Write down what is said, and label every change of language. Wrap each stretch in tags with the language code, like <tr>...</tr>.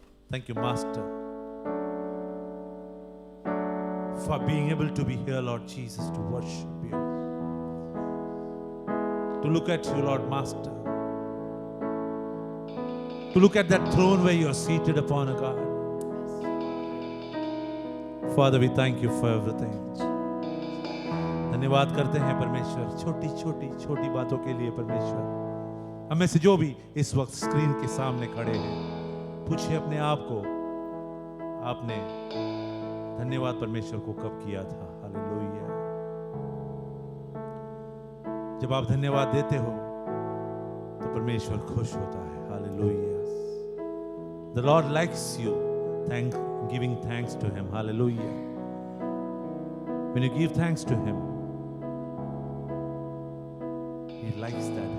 <en>Thank you, Master, for being able to be here, Lord Jesus, to worship you, to look at you, Lord Master, to look at that throne where you are seated upon a God. Father, we thank you for everything.</en> <hi>धन्यवाद करते हैं परमेश्वर छोटी छोटी छोटी बातों के लिए। परमेश्वर, हमें से जो भी इस वक्त स्क्रीन के सामने खड़े हैं, पूछिए अपने आप को, आपने धन्यवाद परमेश्वर को कब किया था? हालेलुया। जब आप धन्यवाद देते हो तो परमेश्वर खुश होता है। Hallelujah.</hi> <en>The Lord likes you giving thanks to him. Hallelujah. When you give thanks to him, he likes that.</en>